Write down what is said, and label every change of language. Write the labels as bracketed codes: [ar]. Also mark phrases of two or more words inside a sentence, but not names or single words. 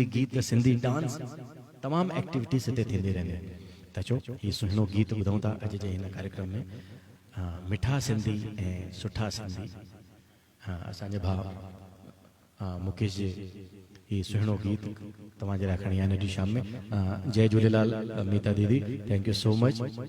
[sd] गीत सिंधी डांस तमामु एक्टिविटीज़ हिते थींदी रहंदियूं आहिनि त चओ हीउ सुहिणो गीत ॿुधूं था अॼु जे हिन कार्यक्रम में मिठा सिंधी ऐं सुठा सिंधी असांजे भाउ मुकेश जे हीउ सुहिणो गीत तव्हांजे लाइ खणी आहिनि अॼु शाम में जय झूलेलाल मीता दीदी [en] thank you so much